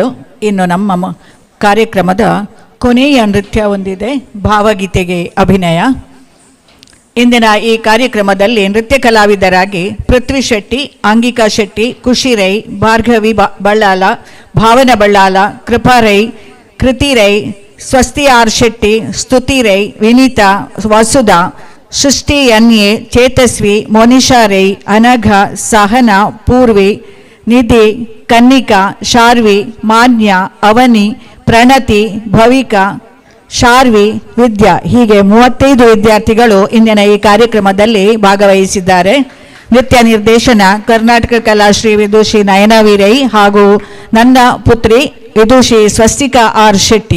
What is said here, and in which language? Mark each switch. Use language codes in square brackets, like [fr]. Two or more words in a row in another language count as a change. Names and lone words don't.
[kn] ಇನ್ನು ನಮ್ಮ ಕಾರ್ಯಕ್ರಮದ ಕೊನೆಯ ನೃತ್ಯ ಹೊಂದಿದೆ, ಭಾವಗೀತೆಗೆ ಅಭಿನಯ. ಇಂದಿನ ಈ ಕಾರ್ಯಕ್ರಮದಲ್ಲಿ ನೃತ್ಯ ಕಲಾವಿದರಾಗಿ ಪೃಥ್ವಿ ಶೆಟ್ಟಿ, ಅಂಗಿಕಾ ಶೆಟ್ಟಿ, ಖುಷಿ ರೈ, ಭಾರ್ಗವಿ ಬಳ್ಳಾಲ, ಭಾವನ ಬಳ್ಳಾಲ, ಕೃಪಾ ರೈ, ಕೃತಿ ರೈ, ಸ್ವಸ್ತಿ ಆರ್ ಶೆಟ್ಟಿ, ಸ್ತುತಿ ರೈ, ವಿನೀತಾ, ವಸುಧಾ, ಸೃಷ್ಟಿ ಎನ್ಎ, ಚೇತಸ್ವಿ, ಮೋನಿಶಾ ರೈ, ಅನಘ, ಸಹನಾ, ಪೂರ್ವಿ, ನಿಧಿ, ಕನ್ನಿಕಾ, ಶಾರ್ವಿ, ಮಾನ್ಯ, ಅವನಿ, ಪ್ರಣತಿ, ಭವಿಕಾ, ಶಾರ್ವಿ, ವಿದ್ಯಾ ಹೀಗೆ 35 ವಿದ್ಯಾರ್ಥಿಗಳು ಇಂದಿನ ಈ ಕಾರ್ಯಕ್ರಮದಲ್ಲಿ ಭಾಗವಹಿಸಿದ್ದಾರೆ. ನೃತ್ಯ ನಿರ್ದೇಶನ ಕರ್ನಾಟಕ ಕಲಾಶ್ರೀ ವಿದುಷಿ ನಯನಾ ವೀರೈ ಹಾಗೂ ನನ್ನ ಪುತ್ರಿ ವಿದುಷಿ ಸ್ವಸ್ತಿಕಾ ಆರ್ ಶೆಟ್ಟಿ.